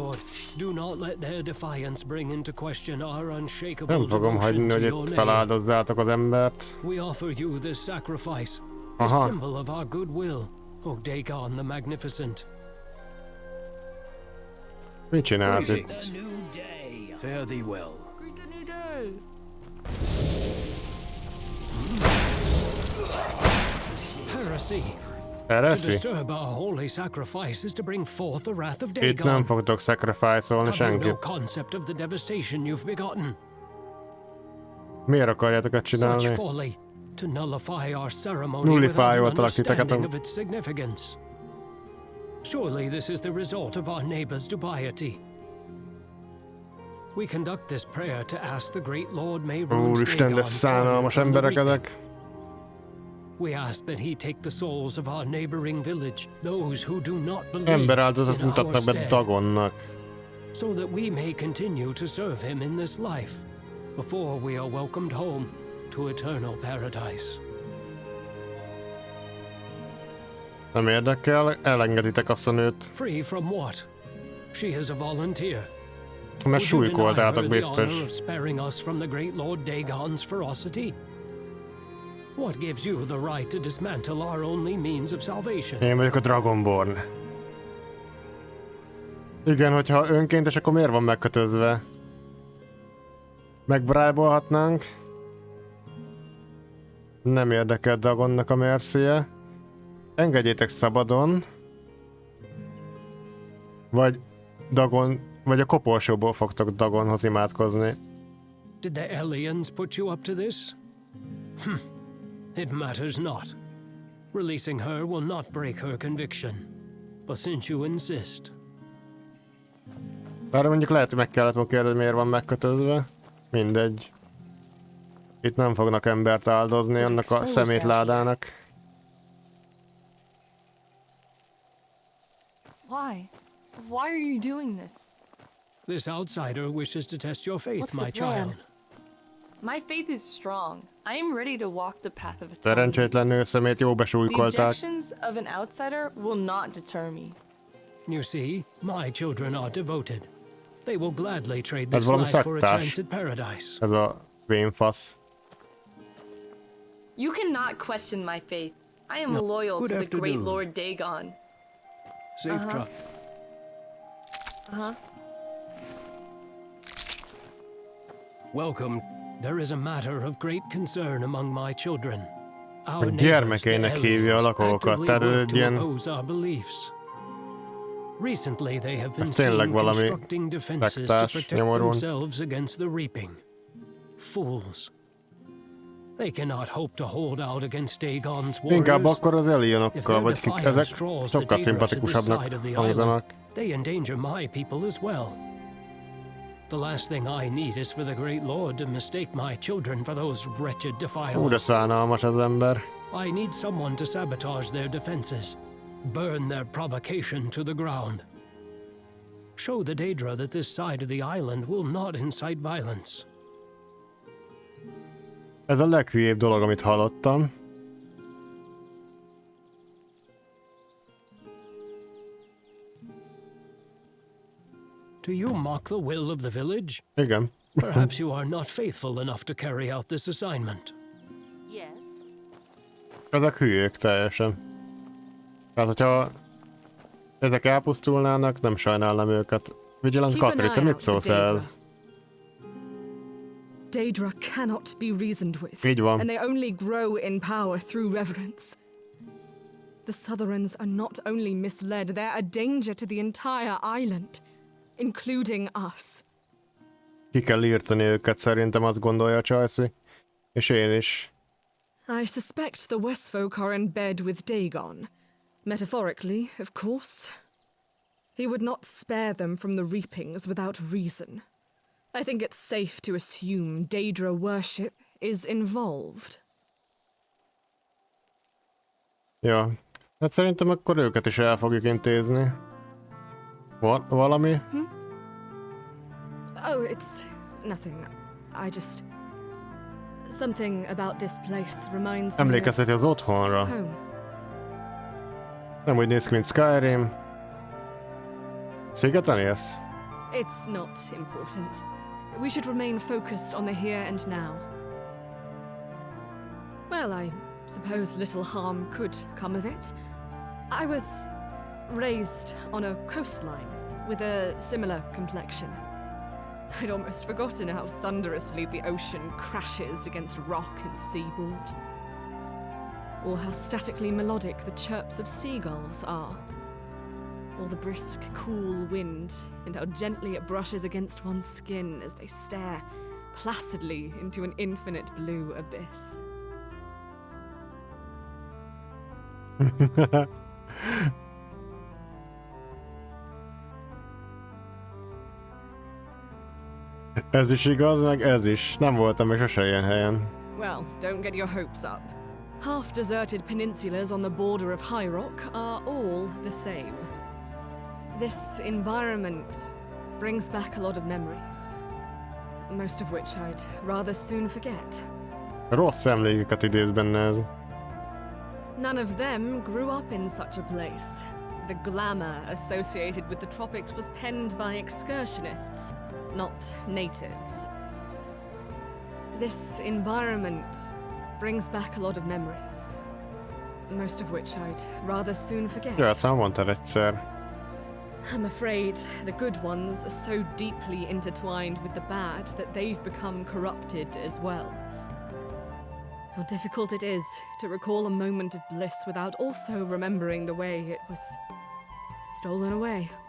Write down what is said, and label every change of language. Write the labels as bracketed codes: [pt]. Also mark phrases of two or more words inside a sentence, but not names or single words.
[hu] Nem fogom hagyni, hogy itt feláldozzátok az embert. Aha. Mit csinálsz itt? [en] Fare thee well. Heresy? [hu] Itt nem fogtok sacrifice-olni senkit. Miért akarjátok ezt csinálni? Nullifájoltalak titeket. [en] Surely this is the result of our neighbor's dubiety. We conduct this prayer to ask the great Lord may [hu] Úristen, de szánalmas emberek ezek. [en] We ask that he take the souls of our neighboring village, those who do not believe [hu] Emberáldozatot [en] in our [hu] mutatnak be [en] stead, [hu] Dagonnak. [en] so that we may continue to serve him in this life, before we are welcomed home to eternal paradise. [hu] Nem érdekel, elengeditek azt a nőt. [en] Free from what? She is a volunteer. [hu] Mert súlykoltátok biztos. [en] Sparing us from the great Lord Dagon's ferocity. What gives you the right to dismantle our only means of salvation? [hu] Én vagyok a Dragonborn. Igen, hogyha önkéntes, akkor miért van megkötözve? Megbrájbolhatnánk. Nem érdekel Dagonnak a mercie. Engedjétek szabadon. Vagy Dagon, vagy a koporsóból fogtok Dagonhoz imádkozni. [en] Did the aliens put you up to this? It matters not. Releasing her will not break her conviction. But since you insist... [hu] Bár mondjuk lehet, hogy meg kellett volna kérdezni, miért van megkötözve. Mindegy. Itt nem fognak embert áldozni annak a szemétládának. [en] Why? Why are you doing this? This outsider wishes to test your faith, What's the my plan? child. My faith is strong. I am ready to walk the path of atonement. [hu] Szerencsétlen nő szemét jó [en] The [hu] besúlykolták. [en] objections of an outsider will not deter me. You see, my children are devoted. They will gladly trade [hu] Ez [en] this [hu] valami [en] life for a [hu] szektás. [en] chance at paradise. [hu] Ez a vénfasz. [en] You cannot question my faith. I am loyal Good to the great afternoon. Lord Dagon. Safe travel. Welcome. There is a matter of great concern among my children. Our [hu] Hogy [en] neighbors, [hu] gyermekeinek [en] the [hu] hívja a [en] Hellions, [hu] lakókat, [en] actively [hu] tehát [en] work [hu] egy [en] to [hu] ilyen... [en] oppose our beliefs. Recently, they have been [hu] Ez tényleg [en] seen [hu] valami [en] constructing defenses to [hu] szektás, [en] protect [hu] nyomorún. [en] themselves against the reaping. Fools. They cannot hope to hold out against Dagon's [hu] Inkább [en] warriors. [hu] akkor az [en] If [hu] Elianokkal, [en] their [hu] vagy kik, [en] defiance [hu] ezek [en] draws the [hu] sokkal [en] Daedra to this [hu] szimpatikusabbnak [en] side of the [hu] hangzanak. [en] island, they endanger my people as well. The last thing I need is for the Great Lord to mistake my children for those wretched [hu] Hú, de [en] defilers. [hu] szánalmas az ember. [en] I need someone to sabotage their defenses, burn their provocation to the ground. Show the Daedra that this side of the island will not incite violence. [hu] Ez a leghülyébb dolog, amit hallottam. [en] Do you mock the will of the village? [hu] Igen. [en] Perhaps you are not faithful enough to carry out this assignment. Yes. [hu] Ezek hülyék teljesen. Tehát, hogyha ezek elpusztulnának, nem sajnálnám őket. [en] Vigilant Keep an [hu] Katri, te [en] eye [hu] mit [en] out for [hu] szólsz el? [en] Daedra. Daedra cannot be reasoned with. [hu] Így van. [en] And they only grow in power through reverence. The Southerns are not only misled, they're a danger to the entire island, including us. [hu] Ki kell írtani őket, szerintem azt gondolja Chelsea. És én is. [en] I suspect the Westfolk are in bed with Dagon. Metaphorically, of course. He would not spare them from the reapings without reason. I think it's safe to assume Daedra worship is involved. [hu] Ja. Hát szerintem akkor őket is el fogjuk intézni. Valami? [en] Oh, it's nothing. I just... Something about this place reminds me [hu] Emlékezteti az [en] of [hu] otthonra. [en] home. [hu] Nem úgy néz ki, mint Skyrim. Szigeten élsz? [en] It's not important. We should remain focused on the here and now. Well, I suppose little harm could come of it. I was raised on a coastline with a similar complexion. I'd almost forgotten how thunderously the ocean crashes against rock and seaboard. Or how statically melodic the chirps of seagulls are. Or the brisk, cool wind, and how gently it brushes against one's skin as they stare placidly into an infinite blue abyss. [hu] Ez is igaz, meg ez is. Nem voltam még sose ilyen helyen. [en] Well, don't get your hopes up. Half-deserted peninsulas on the border of High Rock are all the same. This environment brings back a lot of memories, most of which I'd rather soon forget. [hu] Rossz emlékeket idéz benne ez. [en] None of them grew up in such a place. The glamour associated with the tropics was penned by excursionists, not natives. This environment brings back a lot of memories, most of which I'd rather soon forget. [hu] Ja, ezt már mondtad egyszer. [en] I'm afraid the good ones are so deeply intertwined with the bad that they've become corrupted as well. How difficult it is to recall a moment of bliss without also remembering the way it was stolen away.